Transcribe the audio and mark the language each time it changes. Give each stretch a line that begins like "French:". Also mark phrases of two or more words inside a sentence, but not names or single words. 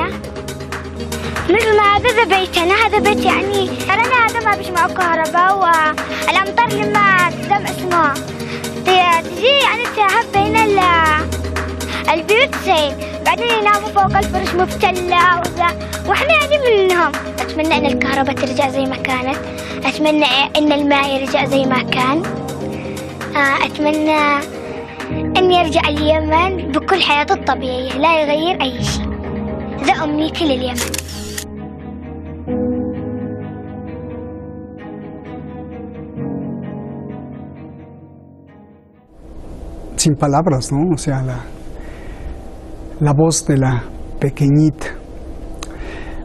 Arabic: مثل ما هذا بيتنا، هذا بيت يعني ترانا هذا ما بيش معه كهرباء، والأمطار لما تدم اسمها تجي يعني تهب بين البيوت زين، بعدين يناموا فوق الفرش مفتلة واحنا يعني منهم. أتمنى إن الكهرباء ترجع زي ما كانت، أتمنى إن الماء يرجع زي ما كان، أتمنى أن يرجع اليمن بكل حياته الطبيعية، لا يغير أي شيء. ذا أمنيتي لليمن.
Spanish: Sin palabras, ¿no? O sea, la voz de la pequeñita.